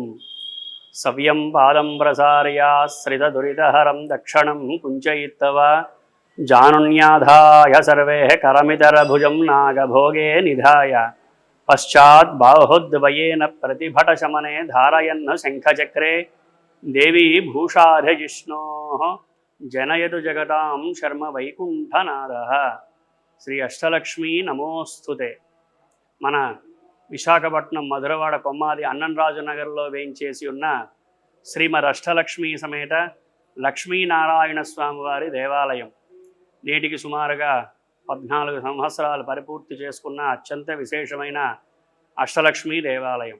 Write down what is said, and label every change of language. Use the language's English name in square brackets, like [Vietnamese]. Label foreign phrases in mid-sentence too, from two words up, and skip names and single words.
[Sanskrit] सव्यं पादं प्रसार्याश्रितदुरितहरं दक्षिणं कुञ्चयित्वा जानुन्याधाय सर्वे करमितरभुजं नागभोगे निधाय पश्चात् बाहुद्वयेन प्रतिभटशमने धारयन् शङ्खचक्रे देवी भूषाधिजिष्णोः जनयतु जगतां शर्म वैकुण्ठनादः। श्री अष्टलक्ष्मी नमोस्तुते। [Telugu] మన విశాఖపట్నం మధురవాడ కొమ్మాది అన్నన్రాజు నగర్లో వేయించేసి ఉన్న శ్రీమద్ అష్టలక్ష్మీ సమేత లక్ష్మీనారాయణ స్వామివారి దేవాలయం నేటికి సుమారుగా 14 సంవత్సరాలు పరిపూర్తి చేసుకున్న అత్యంత విశేషమైన అష్టలక్ష్మీ దేవాలయం.